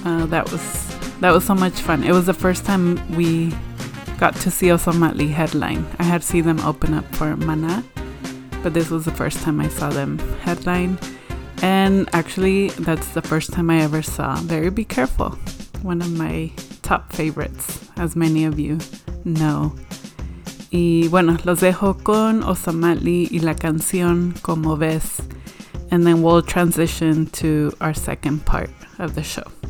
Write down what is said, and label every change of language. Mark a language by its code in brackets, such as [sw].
[en] That was so much fun. It was the first time we got to see Osamatli headline. I had seen them open up for Mana, but this was the first time I saw them headline. And actually, that's the first time I ever saw Very Be Careful, one of my top favorites, as many of you know. [es] Y bueno, los dejo con Osamatli y la canción Como Ves. [en] and then we'll transition to our second part of the show.